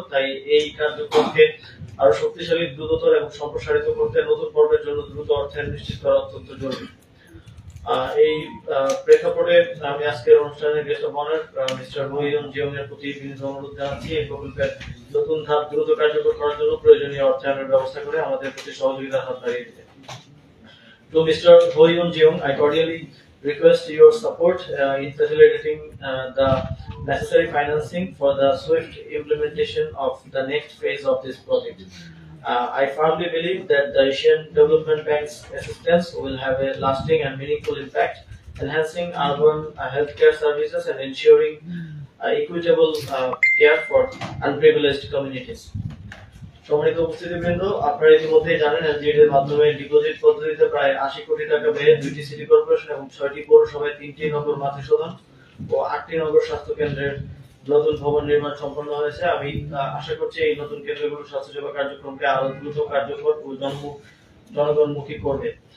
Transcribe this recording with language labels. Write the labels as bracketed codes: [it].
[bn] তাই এই কার্যক্রমকে আরো শক্তিশালী, দ্রুততর এবং সম্প্রসারিত করতে নতুন পর্বের জন্য দ্রুত অর্থায়ন নিশ্চিত করা অত্যন্ত জরুরি। এই প্রেক্ষাপটে আমি আজকের অনুষ্ঠানের [en] guest of honour [bn] মিস্টার মহিউন জিওং এর প্রতি বিনীত অনুরোধ জানাচ্ছি এই প্রকল্পের নতুন ধাপ দ্রুত কার্যকর করার জন্য প্রয়োজনীয় অর্থায়নের ব্যবস্থা করে আমাদের প্রতি সহযোগিতার হাত বাড়িয়ে দিতে। [en] To Mr. Ho Yoon Jeong, I cordially request your support in facilitating the necessary financing for the swift implementation of the next phase of this project. I firmly believe that the Asian Development Bank's assistance will have a lasting and meaningful impact, enhancing urban healthcare services and ensuring equitable care for unprivileged communities. [bn] সম্মানিত উপস্থিতিবৃন্দ, আপনারা ইতিমধ্যেই জানেন LGED এর মাধ্যমে deposit পদ্ধতিতে প্রায় 80 কোটি টাকা ব্যয়ে 2টি সিটি কর্পোরেশন এবং 6টি পৌরসভায় 3টি নগর মাতৃসদন ও 8টি নগর স্বাস্থ্য কেন্দ্রের নতুন ভবন নির্মাণ সম্পন্ন হয়েছে। আমি আশা করছি এই নতুন কেন্দ্রগুলো স্বাস্থ্যসেবা কার্যক্রমকে আরো দ্রুত, কার্যকর ও জনগণমুখী করবে।